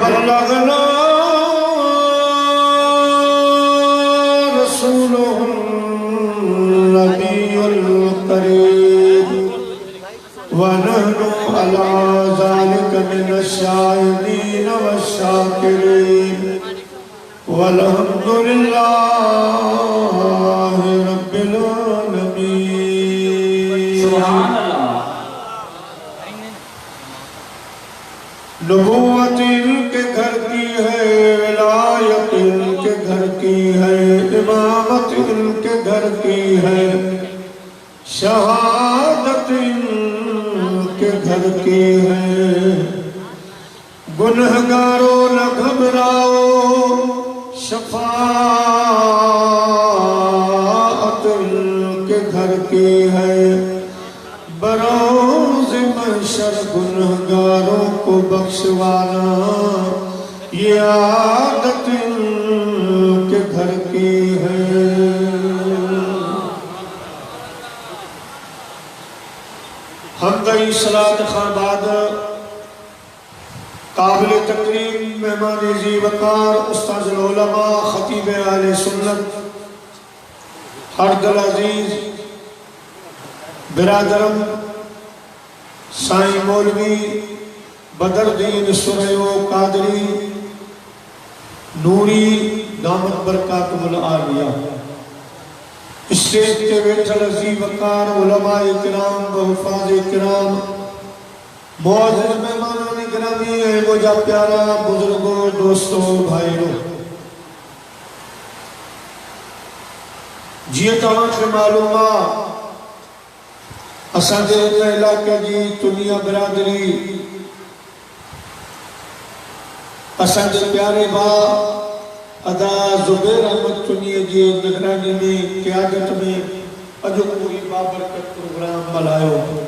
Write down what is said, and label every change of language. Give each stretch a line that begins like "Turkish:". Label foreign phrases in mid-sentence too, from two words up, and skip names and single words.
Arabic: بلغنا رسوله النبي الكريم و نحن على ذلك من الشاهدين والشاكرين والحمد لله رب العالمين. سبحان الله.
Urdu: نبوت ان کے گھر کی ہے، ولایت ان کے گھر کی ہے، امامت ان کے گھر کی ہے، شہادت ان کے گھر کی ہے. گنہگارو نہ گھبراؤ، شفاعت ان کے گھر کی ہے. بروز محشر گنہگاروں کو بخشوانا، یہ عادت ان کے گھر کی ہے.
Sindhi: हमदई सलात खां बाद काबिल तकरीम मेहमान जी वकार उस्ताद उलमा खतीब आले सुन्नत हरदल अजीज बिरादरम साईं मौलवी बदरुद्दीन सुरयो कादरी नूरी
Arabic: دامت بركات العالية,
Sindhi: स्टेज के बैठल अजीज वकार उलमा इकराम हुफ़ाज़ इकराम मौजूद मेहमानान गिरामी है, मुझा प्यारा बुजुर्गों दोस्तों भाइयों, जी तव्हांखे मालूम आहे असांजे इलाके जी दुनिया बिरादरी असांजे प्यारे भाउ अदा ज़ुबैर अहमद चुनीअ जी निगरानी में क़यादत में अॼु कोई बाबरकत प्रोग्राम मल्हायो।